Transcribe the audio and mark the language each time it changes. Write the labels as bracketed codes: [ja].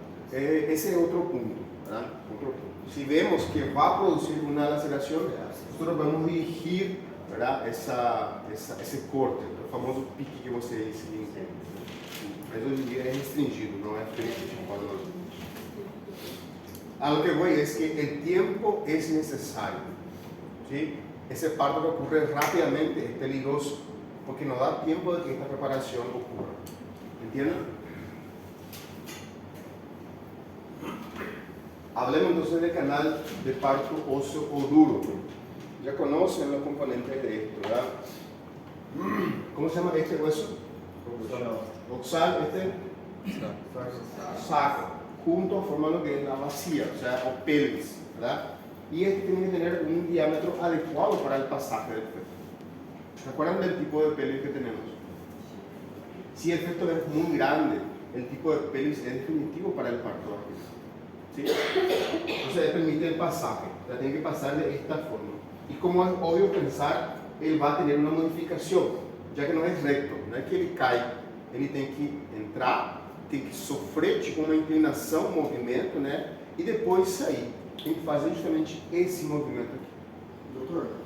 [es] Ese es otro punto, ¿verdad? Otro punto. Si vemos que va a producir una laceración, nosotros podemos dirigir, ¿verdad? Ese corte, el famoso pique que você dice. [pt] Mas hoje em dia é restringido, não é feito de forma. [es] A lo que voy es que el tiempo es necesario, ¿sí? Ese parto que ocurre rápidamente es peligroso porque no da tiempo de que esta preparación ocurra. ¿Entienden? Hablemos entonces del canal de parto óseo o duro. Ya conocen los componentes de esto, ¿verdad? ¿Cómo se llama este hueso? Oxal, saco, junto forman lo que es la vacía, o sea, o pelvis, ¿verdad? Y este tiene que tener un diámetro adecuado para el pasaje del feto. ¿Se acuerdan del tipo de pelvis que tenemos? Si el feto es muy grande, el tipo de pelvis es definitivo para el parto vaginal, ¿sí? Entonces permite el pasaje, o sea, tiene que pasar de esta forma. Y como es obvio pensar, él va a tener una modificación, ya que no es recto, no es que [pt] ele cai, ele tem que entrar, tem que sofrer tipo uma inclinação, um movimento, né? E depois sair. Tem que fazer justamente esse movimento aqui. Doutor?